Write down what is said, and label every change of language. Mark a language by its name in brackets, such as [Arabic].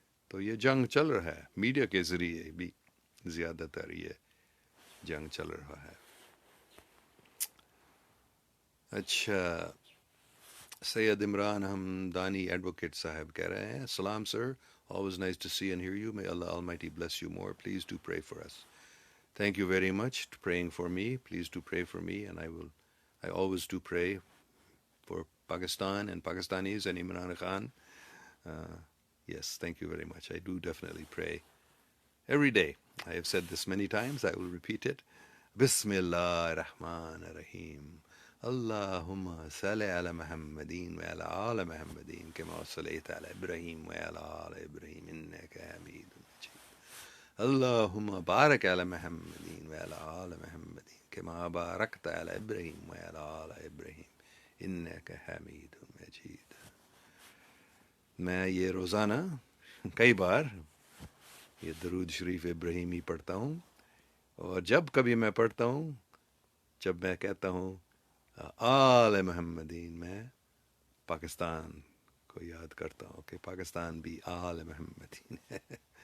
[Urdu] تو یہ جنگ چل رہا ہے، میڈیا کے ذریعے بھی زیادہ تر یہ جنگ چل رہا ہے. اچھا، سید عمران ہمدانی ایڈوکیٹ صاحب کہہ رہے ہیں، السلام سر، [English] always nice to see and hear you. May Allah Almighty bless you more. Please do pray for us. Thank you very much for praying for me. Please do pray for me, and I always do pray for Pakistan and Pakistanis and Imran Khan. Uh, yes, thank you very much. I do definitely pray every day. I have said this many times. I will repeat it. Bismillah ar-Rahman ar-Rahim. [Arabic] اللهم صل على محمد وعلى آل محمد كما صليت على إبراهيم وعلى آل إبراهيم إنك حميد مجيد. اللهم بارك على محمد وعلى آل محمد كما باركت على إبراهيم وعلى آل إبراهيم إنك حميد مجيد. [Urdu] میں یہ روزانہ کئی بار یہ درود شریف ابراہیمی پڑھتا ہوں، اور جب کبھی میں پڑھتا ہوں، جب میں کہتا ہوں آل محمدین، میں پاکستان کو یاد کرتا ہوں کہ پاکستان بھی آل محمدین ہے.